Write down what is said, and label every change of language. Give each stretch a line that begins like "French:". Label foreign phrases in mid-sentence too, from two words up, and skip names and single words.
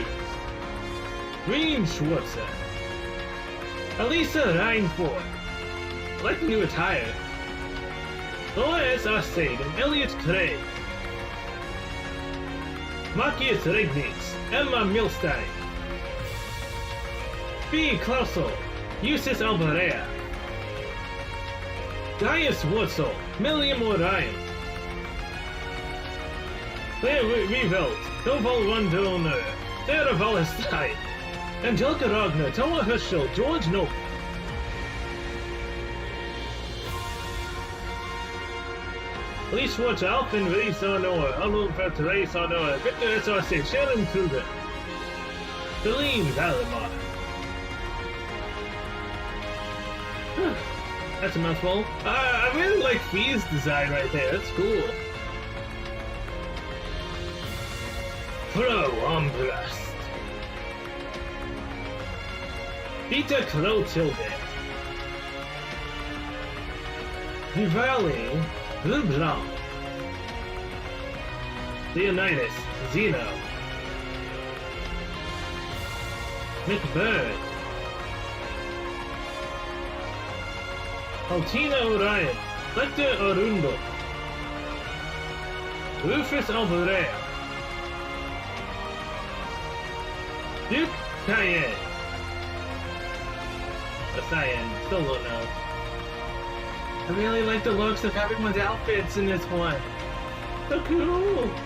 English: Green Schwarzer. Elisa Reinford. I like the new attire. Dolores Arcade and Elliot Craig. Matthias Regnitz. Emma Milstein. B. Klausel. Eustace Alvarea. Gaius Wurzel. Milliam Orion. Claire Revolt, Toval Rondona, Sarah Valestein, Angelica Ragnar, Toa Herschel, George Noble. Lee Schwartz, Alpin Reis Arnoa, Arnold Ferterace Arnoa, Victor SRC, Sharon Kruger, Celine Valimar. That's a mouthful. I really like Fee's design right there, that's cool. Pro Armbrust. Peter Clotilde. Vivali Lublanc. Leonidas Zeno. McBird. Altina Orion. Lecter Arundo. Rufus Alvarez. Duke Cayenne. A Cyan, still don't know. I really like the looks of everyone's outfits in this one.